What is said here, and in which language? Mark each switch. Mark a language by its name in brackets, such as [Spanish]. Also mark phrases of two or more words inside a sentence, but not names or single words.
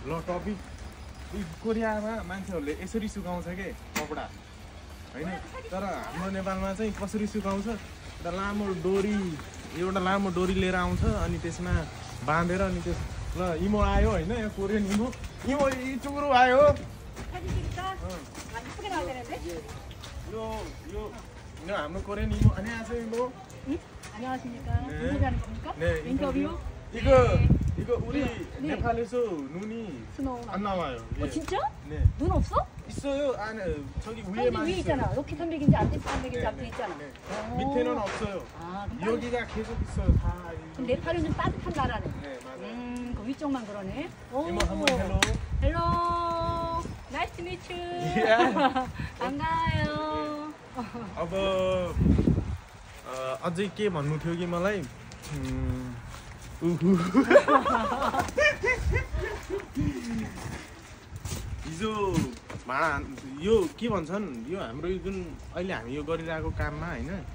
[Nepali] ल टपिक कोरियामा मान्छेहरूले यसरी सुकाउँछ के कपडा होइन, तर हाम्रो नेपालमा चाहिँ कसरी सुकाउँछ, एउटा लामो डोरी लिएर आउँछ, अनि त्यसमा बाँधेर अनि त्यस ल इमो आयो होइन, यहाँ कोरियन इमो चुरो आयो। यो हाम्रो कोरियन [Korean] 이모 안녕하세요 이모. 안녕하십니까. 누구 가는 겁니까? 네, 인터뷰. 이거 우리 네. 네팔에서 눈이 안 나와요. 예. 진짜? 네. 눈 없어? 있어요. 안에 저기 저기 위에만 위에 있어요. 있잖아. 로켓 300인지 안테스 300인지 앞에 네, 있잖아. 네. 오. 밑에는 없어요. 아, 여기가 계속 있어요. 다. 그럼 네팔은 좀 따뜻한 나라네. 네, 맞아요. 그 위쪽만 그러네. 오. 이모 한번 헬로. [English] Hello. Nice to meets. 반가워요. [Nepali] अब अझै के भन्नु थियो कि मलाई हिजो यो के भन्छन्, यो हाम्रो जुन अहिले हामी यो गरिरहेको काममा होइन,